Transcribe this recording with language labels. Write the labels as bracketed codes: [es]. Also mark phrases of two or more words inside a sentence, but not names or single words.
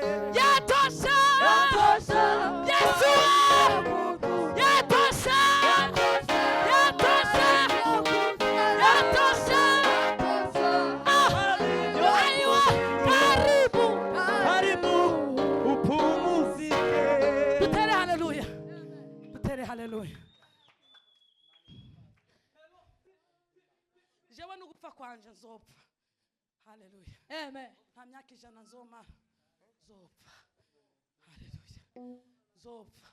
[sw] Yatosha, Yesu, yatosha, yatosha, yatosha. Aiwa, karibu upumzike. [rn] tutere haleluya, tutere haleluya. Jewe n'ugupfa kwanje nzopfa. Haleluya, amen. Nta myaka 100 nzomara, nzopfa. Haleluya, nzopfa.